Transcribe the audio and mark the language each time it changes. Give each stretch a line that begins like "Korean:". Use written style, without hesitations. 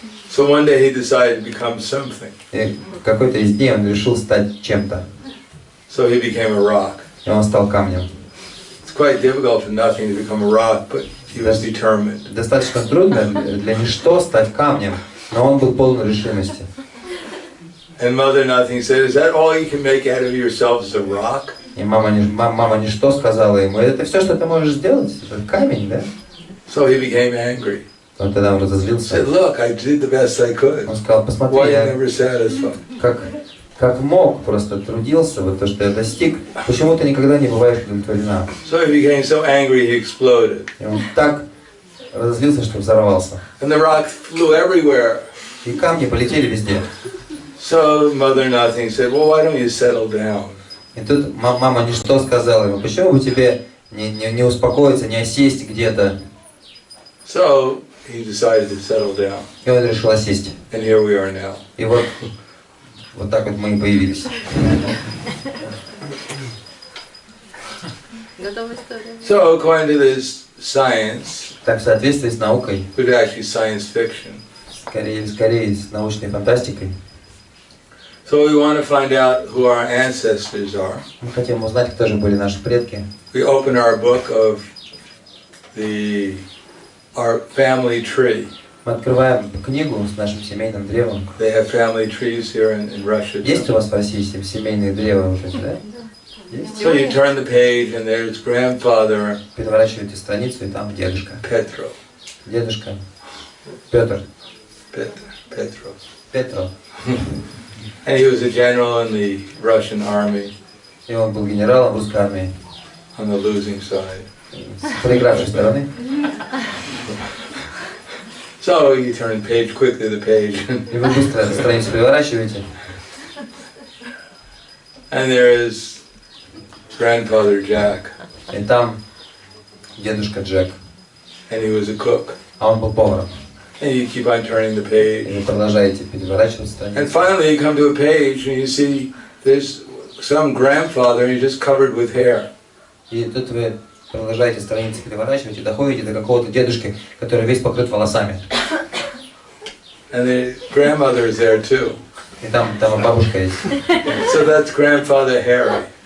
English: So one day he decided to become something.
Russian: И в какой-то из дней он решил стать чем-то.
English: So he became a rock.
Russian: И он стал камнем.
English: It's quite difficult for nothing to become a rock, but he was determined.
Russian: Достаточно трудно для ничто стать камнем, но он был полон решимости.
English: And Mother Nothing said, "Is that all you can make out of yourself as a rock?"
Russian: И мама ничто сказала ему: это все, что ты можешь сделать? Это камень, да?
English: So he became angry.
Russian: Он тогда разозлился.
English: Said, "Look, I did the best I could.
Russian: Он сказал: посмотри,
English: Why you
Russian: я
English: never satisfied?"
Russian: как мог, просто трудился, вот то, что я достиг. Почему ты никогда не бываешь удовлетворена?
English: So he became so angry he exploded.
Russian: И он так разозлился, что взорвался.
English: And the rock flew everywhere.
Russian: И камни полетели везде.
English: So Mother Nothing said, "Well, why don't you settle down?"
Russian: И тут мама ничто сказала ему: почему бы тебе не успокоиться, не осесть где-то?
English: So he decided to settle down.
Russian: И он решил осесть.
English: And here we are now.
Russian: И вот так вот мы и появились.
English: So according to this science,
Russian: Так, в soответствии с наукой,
English: but actually science fiction.
Russian: скорее с научной фантастикой,
English: So we want to find out who our ancestors are.
Russian: мы хотим узнать, кто же были наши предки.
English: We open our book of our family tree.
Russian: Мы открываем книгу с нашим семейным древом.
English: They have family trees here in Russia.
Russian: Есть у вас в России семейные древа вот эти, да? Есть?
English: So you turn the page and there's grandfather
Russian: Переворачиваете страницу, и там дедушка.
English: Petro.
Russian: Дедушка Петр. Петро.
English: And he was a general in the Russian army.
Russian: И он был генералом в русской армии.
English: On the losing side.
Russian: С проигравшей стороны.
English: So you turn page quickly the page.
Russian: И вы быстро страницу переворачиваете.
English: And there is grandfather Jack.
Russian: И там дедушка Джек.
English: And he was a cook.
Russian: А он был поваром.
English: And you keep on turning the page.
Russian: И вы продолжаете переворачивать страницу.
English: And finally you come to a page and you see there's some grandfather and he's just covered with hair.
Russian: И тут вы продолжаете страницы переворачивать и доходите до какого-то дедушки, который весь покрыт волосами.
English: And the grandmother is there too.
Russian: И там и бабушка есть.
English: So that's grandfather Harry.